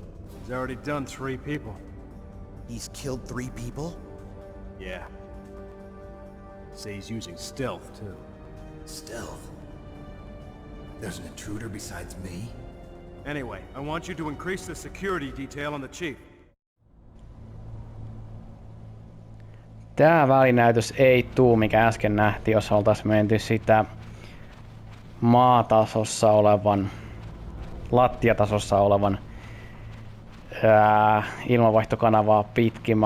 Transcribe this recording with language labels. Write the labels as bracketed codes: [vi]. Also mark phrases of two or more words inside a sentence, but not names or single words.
[en] He's already done 3 people. He's killed 3 people? Yeah. Say he's using stealth, too. Stealth? There's an intruder besides me? Anyway, I want you to increase the security detail on the chief. [fi] Tää välinäytös ei tuu, mikä äsken nähtiin, jos oltais menty sitä maatasossa olevan, lattiatasossa olevan ilmanvaihtokanavaa pitkin.